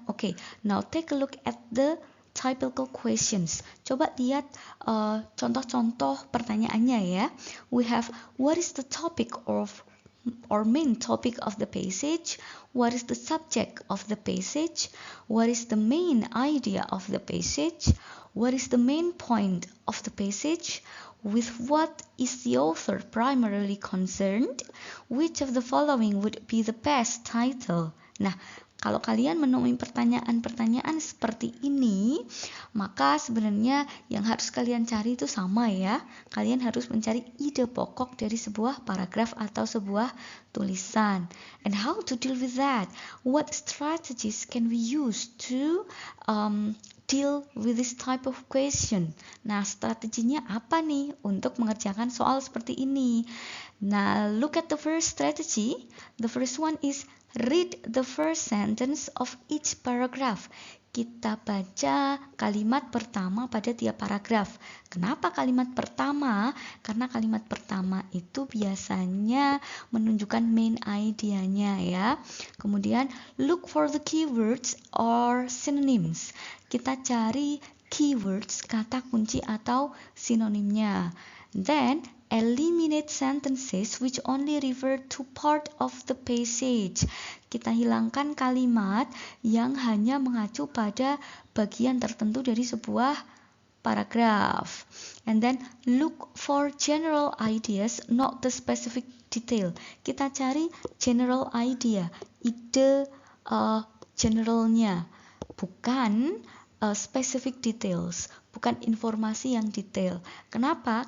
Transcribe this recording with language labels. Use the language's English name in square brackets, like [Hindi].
[English] Okay, now take a look at the typical questions. [Indonesian] Coba lihat contoh-contoh pertanyaannya ya. [English] We have, what is the topic of or main topic of the passage? What is the subject of the passage? What is the main idea of the passage? What is the main point of the passage? With what is the author primarily concerned? Which of the following would be the best title? [Indonesian] Nah, kalau kalian menemui pertanyaan-pertanyaan seperti ini, maka sebenarnya yang harus kalian cari itu sama ya. Kalian harus mencari ide pokok dari sebuah paragraf atau sebuah tulisan. [English] And how to deal with that? What strategies can we use to deal with this type of question? [Indonesian] Nah, strateginya apa nih untuk mengerjakan soal seperti ini? [English] Nah, look at the first strategy. The first one is read the first sentence of each paragraph. [Indonesian] Kita baca kalimat pertama pada tiap paragraf. Kenapa kalimat pertama? Karena kalimat pertama itu biasanya menunjukkan main idea-nya ya. Kemudian [English] look for the keywords or synonyms. [Indonesian] Kita cari keywords, kata kunci atau sinonimnya. [English] Then eliminate sentences which only refer to part of the passage. [Indonesian] Kita hilangkan kalimat yang hanya mengacu pada bagian tertentu dari sebuah paragraf. [English] And then look for general ideas, not the specific detail. [Indonesian] Kita cari general idea, ide generalnya, bukan specific details, bukan informasi yang detail. Kenapa?